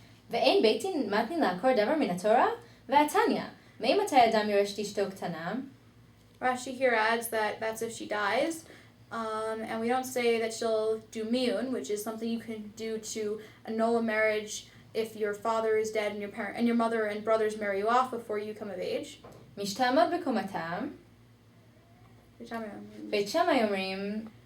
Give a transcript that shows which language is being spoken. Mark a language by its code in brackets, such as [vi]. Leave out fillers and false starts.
[he] ואין בית דין מתנים לעקור דבר מן התורה, והתניא, ממתי אדם יורש את אשתו קטנה? [en] Rashi here adds that that's if she dies, and we don't say that she'll do miyun, which is something you can do to annul a marriage if your father is dead and your mother and brothers marry you off before you come of age. [he] משתעמוד בקומתם, בית שמאי אומרים,